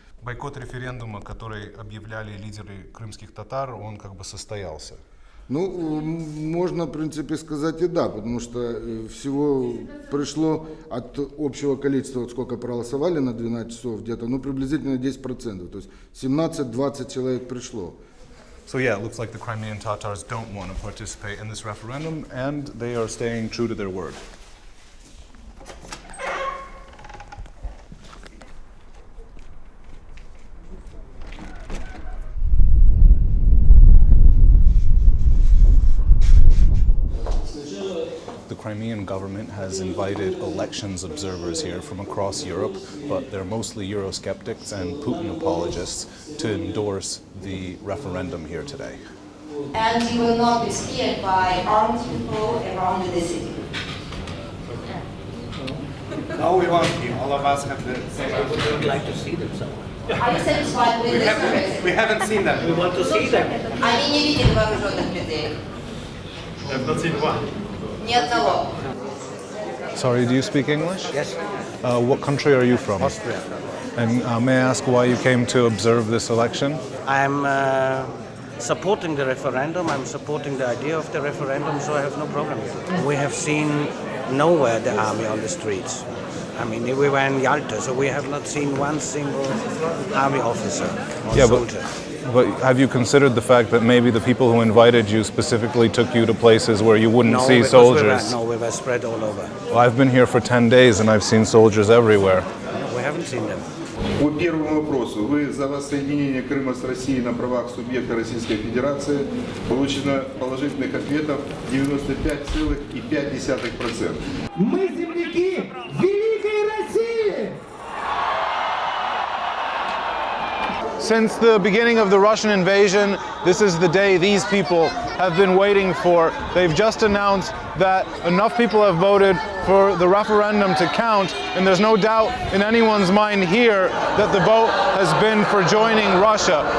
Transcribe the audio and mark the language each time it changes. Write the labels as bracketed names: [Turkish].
[Russian] Бойкот референдума, который объявляли лидеры крымских татар, он как бы состоялся? Ну, можно, в принципе, сказать и да, потому что всего пришло от общего количества, вот сколько проголосовали на 12 часов, где-то, ну, приблизительно 10%, то есть 17-20 человек пришло. [English] So yeah, it looks like the Crimean Tatars don't want to participate in this referendum, and they are staying true to their word. The Crimean government has invited elections observers here from across Europe, but they're mostly Eurosceptics and Putin apologists, to endorse the referendum here today. And you will not be scared by armed people around the city. No, we won't be. All of us have the same. We would like to see them somewhere. Are you satisfied with this? We haven't seen them. We want to see them. [Russian] Они не видели вооруженных людей. [English] I've not seen one. [Russian] Ни одного. [English] Sorry, do you speak English? Yes. What country are you from? Austria. And may I ask why you came to observe this election? I'm supporting the referendum. I'm supporting the idea of the referendum, so I have no problem with it. We have seen nowhere the army on the streets. I mean, we were in Yalta, so we have not seen one single army officer or soldier. But have you considered the fact that maybe the people who invited you specifically took you to places where you wouldn't see soldiers? We were spread all over. Well, I've been here for 10 days and I've seen soldiers everywhere. We haven't seen them. [Russian] По первому вопросу, вы за воссоединение Крыма с Россией на правах субъекта Российской Федерации, получено положительных ответов 95,5%. Мы земляки Великой России! [English] Since the beginning of the Russian invasion, this is the day these people have been waiting for. They've just announced that enough people have voted for the referendum to count, and there's no doubt in anyone's mind here that the vote has been for joining Russia.